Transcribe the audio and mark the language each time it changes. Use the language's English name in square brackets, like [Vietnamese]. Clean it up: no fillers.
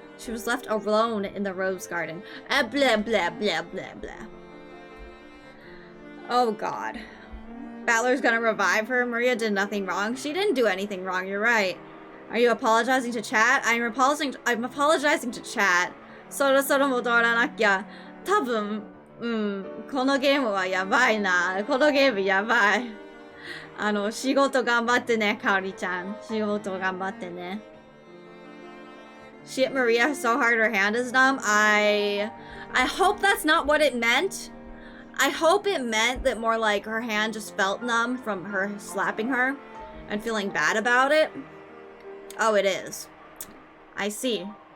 [English] She was left alone in the rose garden. Blah, blah, blah, blah, blah. Oh, God. Battler's gonna revive her. Maria did nothing wrong. She didn't do anything wrong, you're right. Are you apologizing to chat? I'm apologizing to chat. [Japanese] そろそろ戻らなきゃ。多分、このゲームはやばいな。このゲームやばい。仕事頑張ってね、かおりちゃん。仕事頑張ってね。 [English] She hit Maria so hard her hand is numb. I hope that's not what it meant. I hope it meant that more like her hand just felt numb from her slapping her and feeling bad about it. Oh, it is. I see.